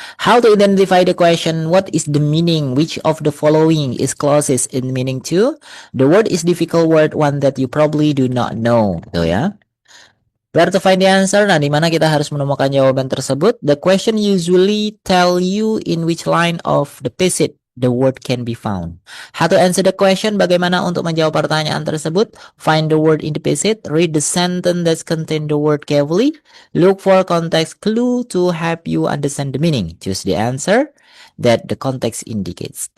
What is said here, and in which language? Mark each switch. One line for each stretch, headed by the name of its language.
English: How to identify the question, what is the meaning? Which of the following is closest in meaning to? The word is difficult word, one that you probably do not know. Tuh ya. Where to find the answer?
Indonesian: Nah, di mana kita harus menemukan jawaban tersebut?
English: The question usually tell you in which line of the passage the word can be found. How to answer the question?
Indonesian: Bagaimana untuk menjawab pertanyaan tersebut?
English: Find the word in the passage. Read the sentence that contain the word carefully. Look for context clue to help you understand the meaning. Choose the answer that the context indicates.